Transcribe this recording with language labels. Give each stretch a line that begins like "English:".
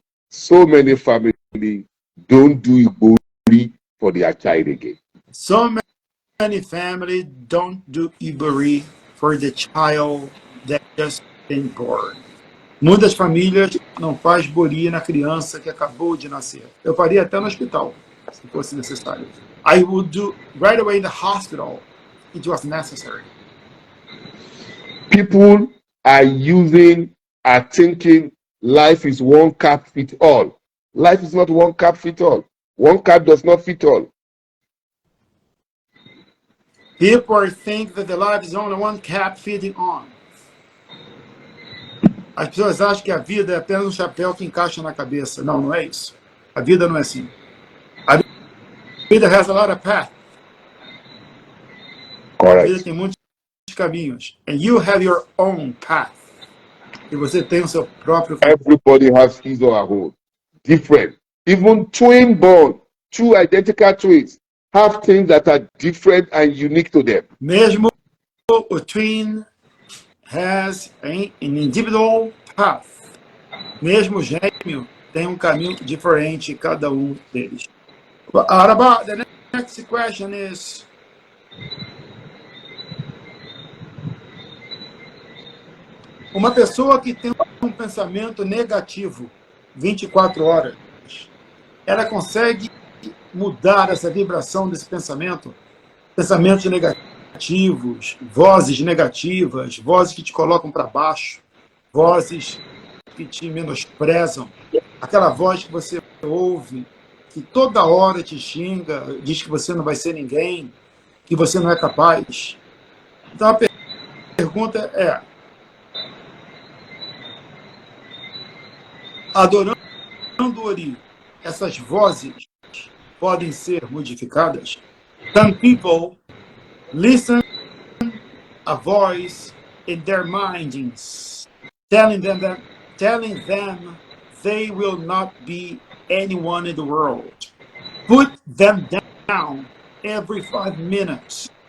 English: So many families don't do Ibori for their child again. So many families don't do Ibori for the child that just been born.
Portuguese: Muitas famílias não faz Bori na criança que acabou de nascer. Eu faria até no hospital, se fosse necessário.
English: I would do right away in the hospital. It was necessary. People are thinking life is one cap fit all. Life is not one cap fit all. One cap does not fit all. People think that the life is only one cap fitting on.
Portuguese: As pessoas acham que a vida é apenas um chapéu que encaixa na cabeça. Não, não é isso. A vida não é assim. A vida
English: has a lot of paths. Correct.
Portuguese: A vida tem muitos caminhos.
English: And you have your own path.
Portuguese: E você tem o seu próprio caminho.
English: Everybody has his or her own. Different. Even twin born, two identical twins have things that are different and unique to them.
Portuguese: Mesmo o
English: twin has an individual path.
Portuguese: Mesmo o gêmeo tem um caminho diferente cada um deles.
English: But about the next question is,
Portuguese: uma pessoa que tem um pensamento negativo 24 horas, ela consegue mudar essa vibração desse pensamento? Pensamentos negativos, vozes negativas, vozes que te colocam para baixo, vozes que te menosprezam, aquela voz que você ouve que toda hora te xinga, diz que você não vai ser ninguém, que você não é capaz. Então a pergunta é, adorando Ori, essas vozes podem ser modificadas?
English: Some people listen a voice in their minds, telling them they will not be anyone in the world. Put them down every 5 minutes.